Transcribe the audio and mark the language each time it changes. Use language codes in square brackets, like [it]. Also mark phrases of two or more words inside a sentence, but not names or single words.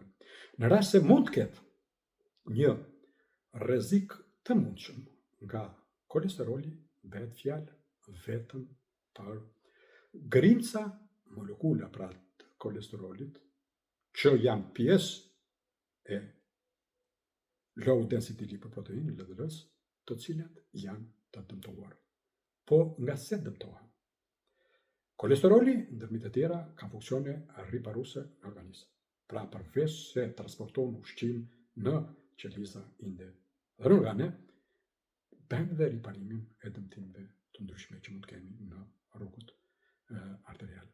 [sq] Në rast se mund të ketë një rrezik të mundshëm nga kolesteroli, bëhet fjalë vetëm për grimca molekula pra të kolesterolit që janë pjesë e [en] low density lipoprotein, [sq] LDL-s, të cilat janë të dëmtuar. Po nga se dëmtohen? Kolesteroli, ndërmjet e tjera, ka funksione riparuese në organizëm. Pra përveç se transporton ushqim në qelizë inde dhe në organe, bën dhe riparimin e dëmtimeve të ndryshme që mund të kemi në rrugët arteriale.